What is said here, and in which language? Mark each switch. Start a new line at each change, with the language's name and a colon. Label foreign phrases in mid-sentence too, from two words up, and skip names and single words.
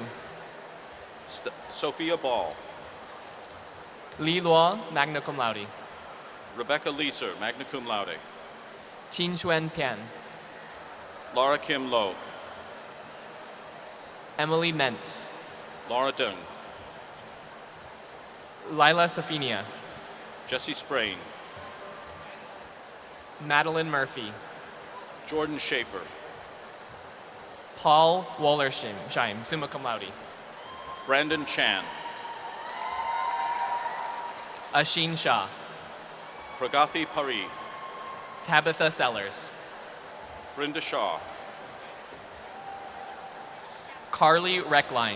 English: Sophia Ball. Li Luo,
Latin: magna cum laude. Rebecca Leeser, magna cum laude.
English: Tin Xuan Pian. Laura Kim Loh. Emily Mentz. Laura Dung. Lila Safina. Jesse Sprain. Madeline Murphy. Jordan Schaefer.
Latin: Paul Wollersheim, summa cum laude.
English: Brandon Chan. Ashin Shah. Pragathi Pari. Tabitha Sellers. Brenda Shaw. Carly Reckline.